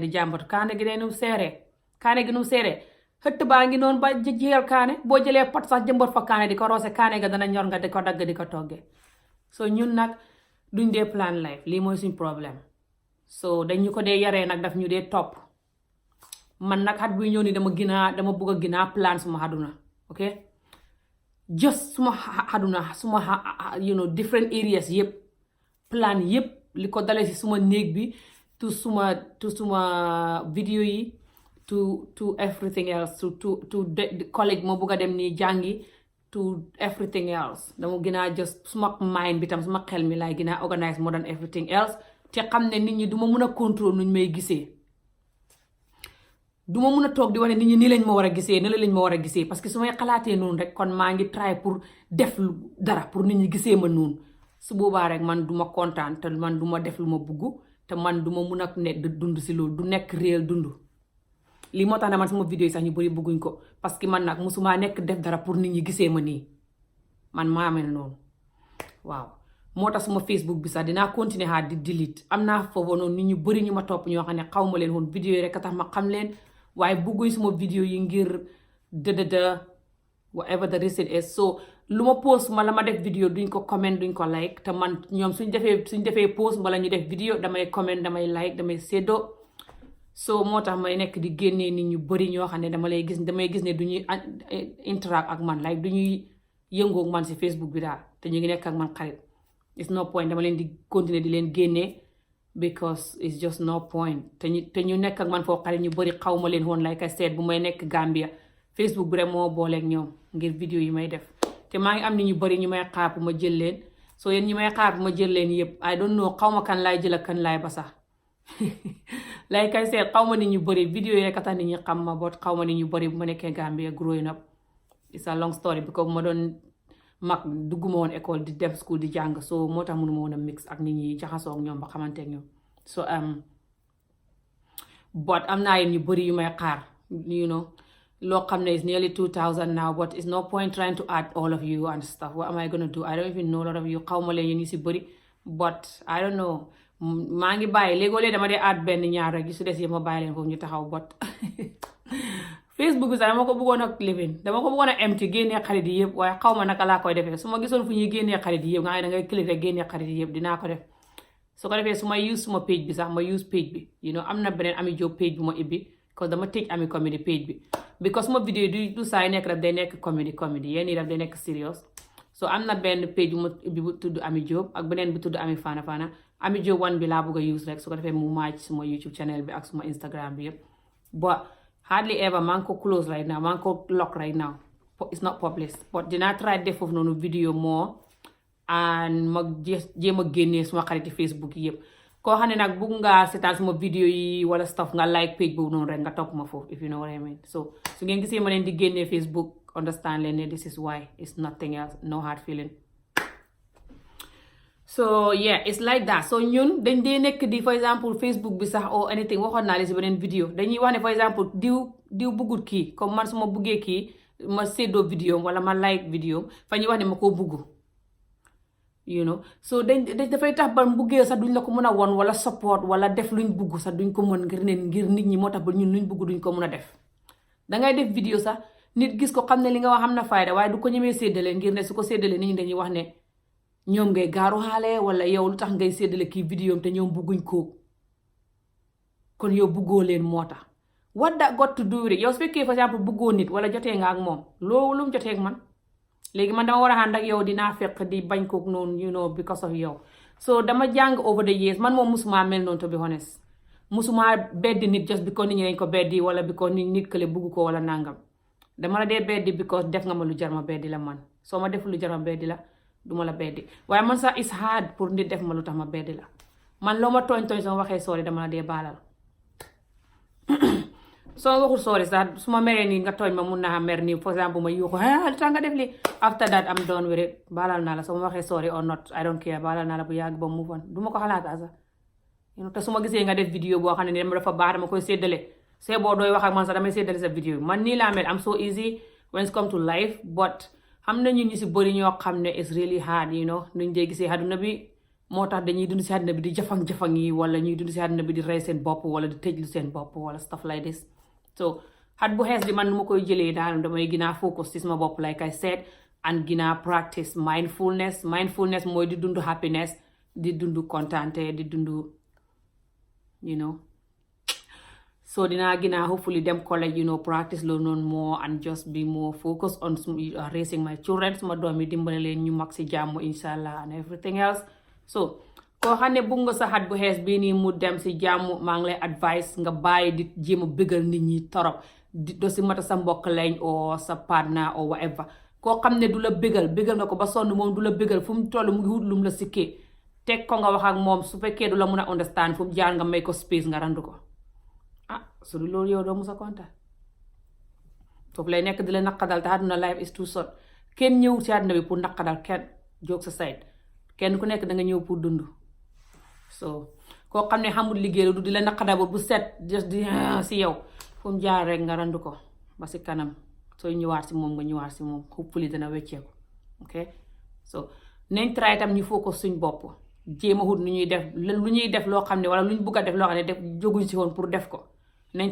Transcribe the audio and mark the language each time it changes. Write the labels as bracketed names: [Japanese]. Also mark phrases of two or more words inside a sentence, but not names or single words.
[Wolof] di jàmbatu kaane gi nu seeree xëtt baa ngi noonu ba jiyal kaane boo jëlee pot sax jëmbat fa kaane di ko roose kaane ga dana ñor nga di ko dagg di ko toggee so ñun nag duñ dee [English] plan life [Wolof] lii mooy suñ problème so dañu ko dee yaree nag daf ñu dee topp man nag xat buy ñëw ni dama bugg a ginaa plan suma xaduna [English] ok just [Wolof] suma xaduna suma [English] different areas [Wolof] yëpp plan yëpp li ko dalee si suma néeg bi to suma vidéo yi to [English] everything else [Wolof] to college moo bugg a dem nii jàngi to everything else dama gën a just suma mind bi tam suma xel mi laay gën a [English] organise more than everything else [Wolof] te xam ne nit ñi duma mun a contrôle nuñ may gisee duma mun a toog di wane nit ñi nii lañ ma war a gisee ne la lañ ma war a gisee [French] parce que [Wolof] su may xalaatee noonu rek kon maa ngi try pour def dara pour nit ñi gisee ma noonu su boobaa rek man duma kontaan te man duma def lu ma bugg te man duma mun a ne dund si loolu du nekk réel dund lii moo tax ne man sama vidéo yi sax ñu bëri bëgguñ ko [French] parce que [Wolof] man nag musuma nekk def dara pour nit ñi gisee ma nii man maa mel noonu waaw moo tax suma Facebook bi sax dinaa continuer xaar di delete am naa foofu noonu nit ñu bëri ñu ma topp ñoo xam ne xaw ma leen woon vidéo yi rek a tax ma xam leen waaye bëgguñ suma vidéo yi ngir [English] whatever the reason is so [Wolof] lu ma post ma la ma def vidéo duñ ko comment duñ ko like te man ñoom suñ defee post mbala ñu def vidéo damay comment damay like damay séddoo so moo tax may nekk di génnee nit ñu bëri ñoo xam ne damay gis ne du ñuy interact ak man like du ñuy yëngoo ak man si Facebook bi daal te ñu ngi nekk ak man xarit [English] it's no point [Wolof] dama leen di continuer di leen génnee [English] because it's just no point [Wolof] te ñu nekk ak man foo xarit ñu bëri xaw ma leen woon [English] like I said [Wolof] bu may nekk Gambia Facebook bi rek moo booleeg ñoom ngir vidéo yi may def te maa ngi am nit ñu bëri ñu may xaar pour ma jël leen so yéen ñi may xaar pour ma jël leen yëpp [English] I don't know [Wolof] xaw ma kan laay jël ak kan laay ba sax [English] like I said [Wolof] xaw ma nit ñu bëri vidéo yi rek a tax nit ñi xam ma bot xaw ma nit ñu bëri bu ma nekkee Gambia [English] growing up it's a long story because [Wolof] ma doon mag dugguma woon école di dem school di jàng so moo tax mënuma woon a mix ak nit ñi jaxasoo ak ñoom ba xamante ak ñoom so but am naa yéen ñu bëri yu may xaar loo xam ne [English] is nearly 2000 now but it's no point trying to add all of you [Wolof] and stuff what am I gonna do I don't even know a lot of you xaw ma leen yéen ñu si bëri [English] but I don't know [Wolof] maa ngi bàyyi léegoo-léeg dama dee add benn ñaar rek yu su des yi ma bàyyi leen foofu ñu taxaw but Facebook bi sax dama ko bëggoon a living dama ko bëggoon a empty génnee xarit yi yëpp waaye xaw ma naka laa koy defee su ma gisoon fu ñuy génnee xarit yi yëpp nga xam ne dangay click rek génnee xarit yi yëpp dinaa ko def su ko defee su ma use suma page bi sax ma use page bi am na beneen Ami Jobe page bu ma ibbi because dama tëj Ami Comedy page bi because suma vidéo du saa yi nekk daf day nekk comedy yéen ñi daf day nekk serious so am na benn page bu ma ibbi bu tudd Ami Jobe ak beneen bu tudd Ami Fana Fana Ami Jobe one bi laa bëgg a use rek su ko defee mu match suma YouTube channel bi ak suma Instagram bi yëpp [English] but hardly ever [Wolof] maa ngi ko close [English] right now [Wolof] maa ngi ko lock [English] right now it's not published but [Wolof] dinaa try def foofu noonu vidéo moo and ma jéem a génnee suma xariti Facebook yi yëpp koo xam ne nag bugg nga seetaan suma vidéo yi wala stuff nga like page boobu noonu rek nga topp ma foofu [English] if you know what I mean so [Wolof] su ngeen gisee ma leen di génnee Facebook understand leen ne [English] this is why it's nothing else no hard feeling so yeah it's like that so [Wolof] ñun dañ dee nekk di [English] for example [Wolof] Facebook bi sax [English] or anything [Wolof] waxoon naa leen si beneen vidéo dañuy wax ne [English] for example [Wolof] diw buggut kii comme man su ma buggee kii ma séddoo vidéo wala ma like vidéo fa ñuy wax ne ma koo bugg so dafay tax ba buggee sax duñ la ko mën a won wala support wala def luñ bugg sax duñ ko mën ngir nit ñi moo tax ba ñun luñ bugg duñ ko mën a def dangay def vidéo sax nit gis ko xam ne li nga wax xam na fayda waaye du ko ñemee séddale ngir ne su ko séddale nit ñi dañuy wax ne ñoom ngay gaaru xaale wala yow lu tax ngay séddale kii vidéo te ñoom bugguñ ko kon yow buggoo leen moo tax [English] what that got to do with it [Wolof] yow su fekkee [French] par exemple [Wolof] buggoo nit wala jotee nga ak moom loolu lu mu jotee ak man léegi man dama war a ànd ak yow dinaa fekk di bañ kook noonu [English] because of [Wolof] yow so dama jàng [English] over the years [Wolof] man moom musuma mel noonu [English] to be honest [Wolof] musuma beddi nit [English] just because [Wolof] nit ñi dañ ko beddi wala because nit kële bugg ko wala nangam dama la dee beddi because def nga ma lu jar ma beddi la man soo ma def lu jar ma beddi la duma la beddi waaye man sax [English] it's hard [Wolof] pour nit def ma lu tax ma beddi la man loo ma tooñ soo waxee sorry dama la dee baalal soo waxul sorry sax su ma meree nii nga tooñ ma mun naa mer nii [French] for exemple [Wolof] ma yuuxu li tax nga def li [English] after that I'm done with it [Wolof] baalal naa la soo ma waxee sorry [English] or not I don't care [Wolof] baalal naa la bu yàgg ba [English] move on [Wolof] du ma ko xalaata sax te su ma gisee nga def vidéo boo xam ne dama dafa baax dama koy séddale see boo dooy wax ak man sax damay seetali sa vidéo man nii laa mel am [English] so easy when it come to life but [Wolof] xam na ñun ñu si bëri ñoo xam ne [English] it's really hard [Wolof] nuñ dee gisee àdduna bi moo tax dañuy dund si àdduna bi di jafang-jafang yi wala ñuy dund si àdduna bi di rey seen bopp wala di tëjlu seen bopp wala [English] stuff like this so [Wolof] xat bu xees di man nu ma koy jëlee daal damay gën a focus ci sama bopp [English] like I said and [Wolof] gën a [English] practice mindfulness [Wolof] mooy di dund happiness di dund kontante di dund so dinaa gën a hopefully dem college practice loolu noonu [English] more and just be more focused on raising my children [Wolof] suma doom yi dimbale leen ñu mag si jàmm inshallah [English] and everything else so [Wolof] koo xam ne bugg nga sa xat bu xees bii nii mu dem si jàmm maa ngi lay advice nga bàyyi di jéem a bëggal nit ñi torop do si mata sa mbokk lañ o sa partner o whatever koo xam ne du la bëggal nga ko ba sonn moom du la bëggal fu mu toll mu ngi wut lum la sikkee teg ko nga wax ak moom su fekkee du la mun a understand fu mu jaar nga may ko space nga randu ko su du loolu yow doo musa kontaan foofu lay nekk di la naqadal te àdduna [English] life is too short [Wolof] kenn ñëwul si àdduna bi pour naqadal kenn jóg sa side kenn ku nekk da nga ñëw pour dund so koo xam ne xamul liggéey du di la naqadal bu set just di si yow fu mu jaar rek nga randu ko ba si kanam sooy ñëwaat si moom nga ñëwaat si moom hopefully dana wecceeku [English] ok so [Wolof] nañ try tam ñu focus suñ bopp jéem a wut lu ñuy def loo xam ne wala lu ñu bugg a def loo xam ne def jóguñ si woon pour def ko nañ